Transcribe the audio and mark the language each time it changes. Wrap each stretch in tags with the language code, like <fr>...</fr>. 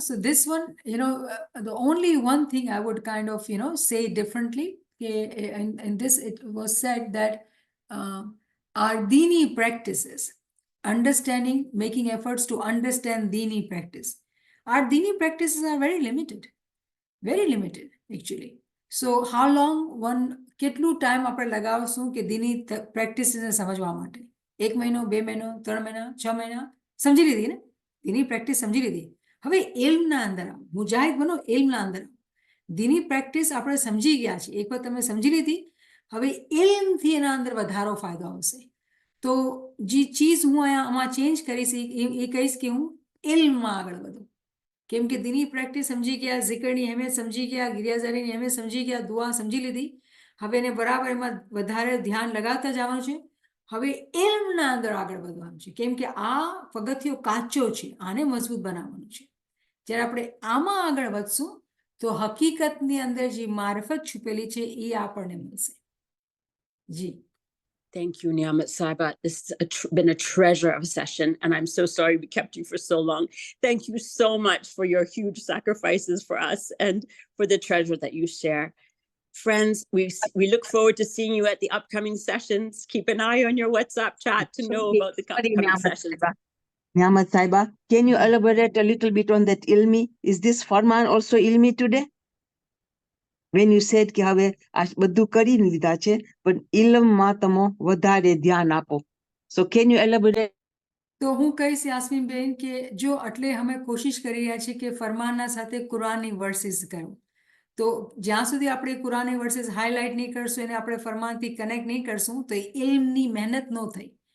<en>So this one, the only one thing I would kind of, say differently, in this it was said that our dini practices, understanding, making efforts to understand dini practice. Our dini practices are very limited actually. So how long</en> <gu>કેટલું time આપણે લગાવશું કે dini practices સમજવા માટે? 1 મહિનો, 2 મહિનો, 3 મહિના, 6 મહિના, સમજી લીધી ને? દીની પ્રેક્ટિસ સમજી લીધી. હવે ઇલ્મના અંદર આવો, મુજાહિદ બનો, ઇલ્મના અંદર આવો. દીની પ્રેક્ટિસ આપણે સમજી ગયા છે, એકવાર તમે સમજી લીધી, હવે ઇલ્મથી એના અંદર વધારો ફાયદો આવશે. તો જે ચીજ હું આમાં ચેન્જ કરીશ એ કહીશ કે હું ઇલ્મમાં આગળ વધું. કેમ કે દીની પ્રેક્ટિસ સમજી ગયા, ઝિકરની અહેમિયત સમજી ગયા, ગિરિયાઝારીની અહેમિયત સમજી ગયા, દુઆ સમજી લીધી. હવે એને બરાબર એમાં વધારે ધ્યાન લગાવતા જવાનું છે. હવે ઇલ્મના અંદર આગળ વધવાનું છે, કેમ કે આ પગથિયો કાચો છે, આને મજબૂત બનાવવાનું છે. જ્યારે આપણે આમાં આગળ વધશું તો હકીકતની અંદર જે મારફત છુપેલી છે એ આપણને મળશે. જી.</gu> <en>Thank you, Niamat Sahiba. This has been a treasure of a session, and I'm so sorry we kept you for so long. Thank you so much for your huge sacrifices for us and for the treasure that you share. Friends, we look forward to seeing you at the upcoming sessions. Keep an eye on your WhatsApp chat to know about the Sorry, upcoming Niamat sessions. Saiba. Niamat Saiba, can you Mhm. elaborate a little bit on that ilmi? Is this Farman also ilmi today? When you said</en> <gu>કે હવે આ બધું કરી લીધા છે, પણ ઇલ્મમાં તમે વધારે ध्यान આપો.</gu> <en>So can you elaborate?</en> <gu>તો હું કહીશ યાસ્મીનબેન કે જો એટલે અમે કોશિશ કરી રહ્યા છીએ કે ફરમાનના સાથે કુરાનની વર્સિસ કરું. તો જ્યાં સુધી આપણે કુરાનની વર્સિસ હાઇલાઇટ નહીં કરશું એને આપણે ફરમાનથી કનેક્ટ નહીં કરશું તો એ ઇલ્મની મહેનત ન થઈ.</gu>